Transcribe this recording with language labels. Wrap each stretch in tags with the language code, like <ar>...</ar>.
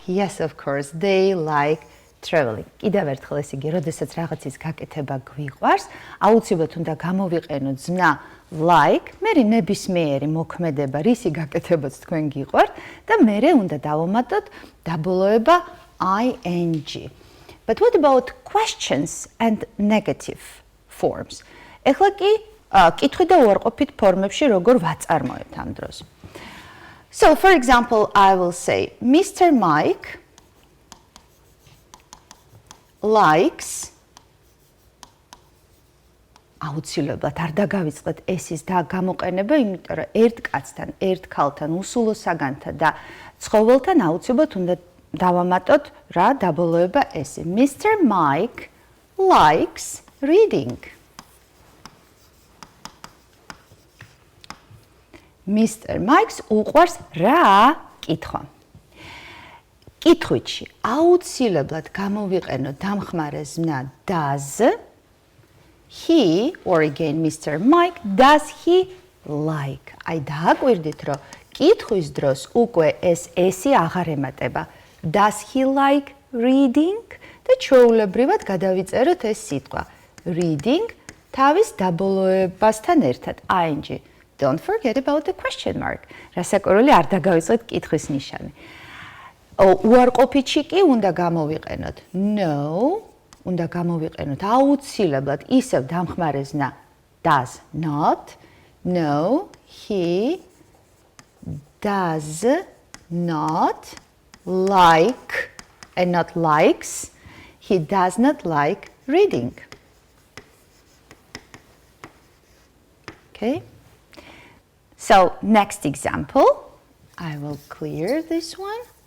<en>Yes, of course, they like traveling.</en> <ka>კიდევ ერთხელ ეს იგი, როდესაც რაღაცის გაკეთება გვიყვარს, აუცილებლად უნდა გამოვიყენოთ ზნა like, მერე ნებისმიერი მოქმედება, რისი გაკეთებაც თქვენ გიყვართ და მერე უნდა დავამატოთ დაბოლოება ing.</ka> <en>But what about questions and negative forms?</en> <ka>ეხლა კი კითხვი და უარყოფით ფორმებში როგორ ვაწარმოებთ ამ დროს.</ka> <en>So, for example, I will say, Mr. Mike likes.</en> <ka>აუცილებლად არ დაგავიწყეთ ესის და გამოყენება, იმიტომ რომ ერთ კაცთან, ერთ ქალთან, უსულო საგანთან და ცხოველთან აუცილებლად უნდა დავამატოთ რა დაბოლოება ესე. Mr.</ka> <en>Mike likes reading.</en> <ka>Mr. Mike's უყვარს რა კითხვა. კითხვით აუცილებლად გამოვიყენოთ დამხმარე ზნა does.</ka> <en>He, or again Mr. Mike, does he like?</en> <ka>აი დააკვირდით რომ კითხვის დროს უკვე ეს ესი აღარ ემატება.</ka> <en>Does he like reading?</en> <ka>და ჩვეულებრივად გადავიწეროთ ეს სიტყვა. Reading თავის დაბოლოებასთან ერთად ing.</ka> <en>Don't forget about the question mark.</en> <ka>რასაკვირველი არ დაგავიწყეთ კითხვის ნიშანი. უარყოფითში კი უნდა გამოვიყენოთ. No. უნდა გამოვიყენოთ აუცილებლად ისევ დამხმარე ზნა does not.</ka> <en>No, he does not like and not likes. He does not like reading. Okay. So next example, I will clear this one.</en>